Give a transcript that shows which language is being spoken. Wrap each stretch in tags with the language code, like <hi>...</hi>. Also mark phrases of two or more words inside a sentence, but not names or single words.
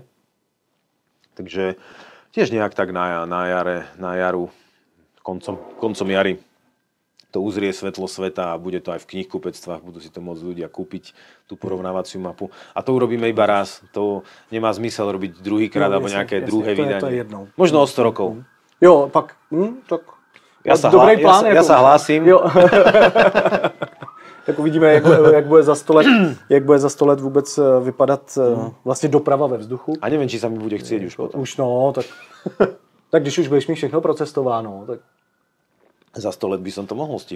<sk>Takže tiež nejak tak na jaru, koncom jary to uzrie svetlo sveta a bude to aj v knihkupectvách, budú si to môcť ľudia kúpiť, tú porovnávaciu mapu. A to urobíme iba raz. To nemá zmysel robiť druhýkrát alebo nejaké druhé vydanie. Možno o 100 rokov.</sk> <cs>Jo, pak, tak</cs> <sk>ja sa hlásim.</sk> <cs>Tak uvidíme, jak bude za 100 let vůbec vypadat vlastně doprava ve vzduchu.</cs> <sk>A nevím, či sa mi bude chcieť už potom.</sk> <cs>Už no, tak když už budeš mít všechno procestováno, tak... Za 100 let by som to mohl stihnout.</cs>